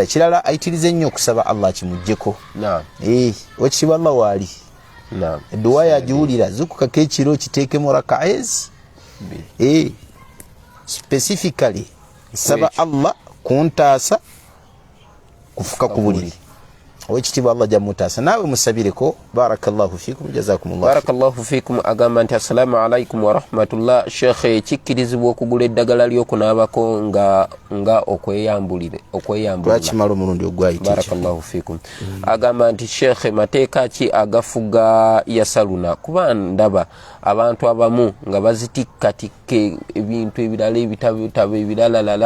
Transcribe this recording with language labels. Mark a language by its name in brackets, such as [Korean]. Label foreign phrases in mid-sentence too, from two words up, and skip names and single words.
[Ganda] Kirala ayitirize nnyo okusaba Allah kimuggyeko. Wekitiibwa Allah waali edduwa yagiwulira zukukako ekiro kiteekemu rakaezi specifically saba Allah kuntaasa kufuka ku buliri. Owekitiibwa Allah jamutaasa naawe musabireko. [Arabic] بارك الله فيكم، جزاكم الله. بارك الله فيكم. [Ganda] Agamba nti [Arabic] السلام عليكم ورحمة الله. [Ganda] Sheikh, kikkirizibwa okugula eddagala ly'okunaabako nga okweyambulire twakimala omulundi ogwayita. [Arabic] بارك الله فيكم. [Ganda] Agamba nti Sheikh, mateeka ki agafuga yasaluna? Kuba ndaba abantu abamu nga bazitikkatikka ebintu ebirala ebitabo ebiralalala.